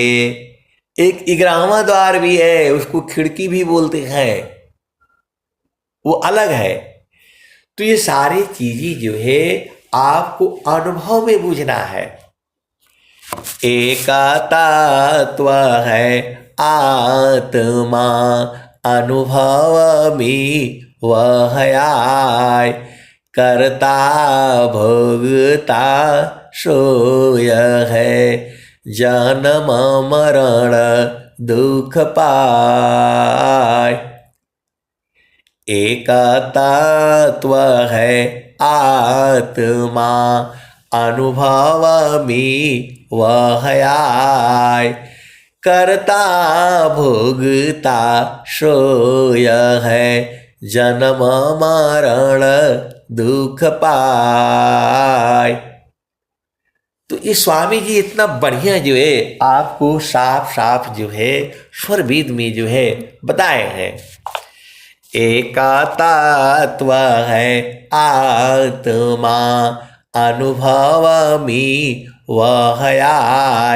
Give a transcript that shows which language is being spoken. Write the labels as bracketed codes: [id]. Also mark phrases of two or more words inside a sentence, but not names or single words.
[hi] एक 11वां द्वार भी है, उसको खिड़की भी बोलते हैं, वो अलग है। तो ये सारी चीजें जो है आपको अनुभव में बुझना है। एका तत्व है आत्मा, अनुभव में वह आय, करता भोगता सोय है, जन्म मरण दुख पाय। एक तत्व है आत्मा, अनुभव में वह आय, करता भोगता सोय है, जन्म मरण दुख पाय। तो ये स्वामी जी इतना बढ़िया जो है आपको साफ साफ जो है स्वरवेद में जो है बताए हैं। एका तत्व है आत्मा, अनुभव में वह आय।